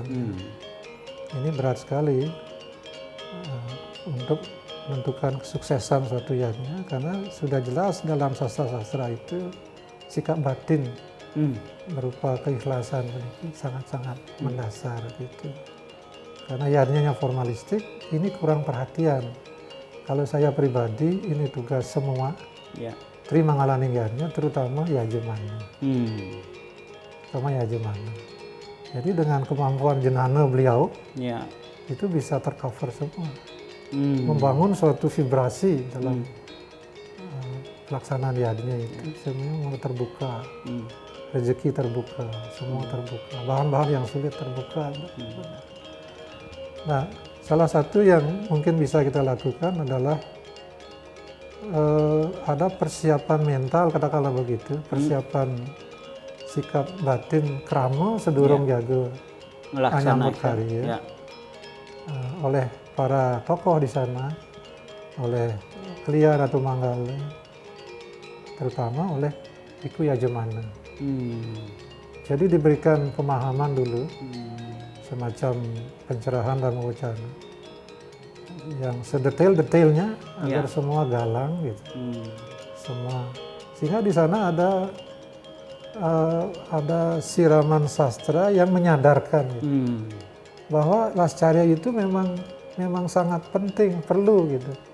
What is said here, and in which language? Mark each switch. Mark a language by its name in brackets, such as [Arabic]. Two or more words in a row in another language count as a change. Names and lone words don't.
[Indonesian] Ini berat sekali untuk menentukan kesuksesan suatu yadnya, karena sudah jelas dalam sastra-sastra itu sikap batin berupa keikhlasan ini sangat-sangat mendasar gitu. Karena yadnya formalistik, ini kurang perhatian. Kalau saya pribadi, ini tugas semua. Ya. Terima ngalaning yadnya, terutama yajemana. Terutama yajemana. Jadi dengan kemampuan jenana beliau, Ya. itu bisa tercover semua. Membangun suatu vibrasi dalam pelaksanaan yadnya itu. Semua terbuka. Rezeki terbuka, semua terbuka. Bahan-bahan yang sulit terbuka. Nah, salah satu yang mungkin bisa kita lakukan adalah ada persiapan mental, katakanlah begitu, persiapan sikap batin [Balinese] krama sedurung jaga anyambut karya [Indonesian] oleh para tokoh di sana, oleh Kliar atau Manggala, terutama oleh Iku Yajemana. Jadi diberikan pemahaman dulu, semacam pencerahan dan wacana yang sedetail-detailnya agar semua galang gitu, semua, sehingga di sana ada siraman sastra yang menyadarkan gitu, bahwa lascarya itu memang sangat penting, perlu gitu.